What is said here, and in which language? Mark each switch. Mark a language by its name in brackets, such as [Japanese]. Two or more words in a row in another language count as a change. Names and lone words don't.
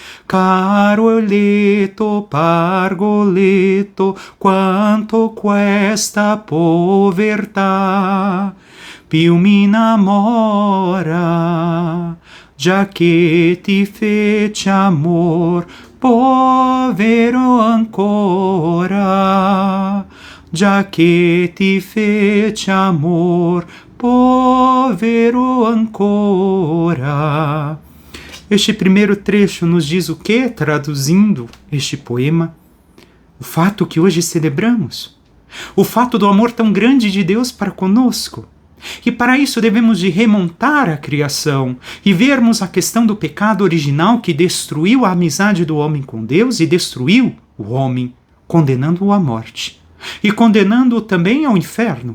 [Italian] Caro letto, pargoletto, quanto questa povertà più mi innamora, già che ti fece amor, povero ancora, già che ti fece amor, povero ancora. [Portuguese] Este primeiro trecho nos diz o que, traduzindo este poema? O fato que hoje celebramos, o fato do amor tão grande de Deus para conosco. E para isso devemos de remontar a criação e vermos a questão do pecado original que destruiu a amizade do homem com Deus e destruiu o homem, condenando-o à morte e condenando-o também ao inferno.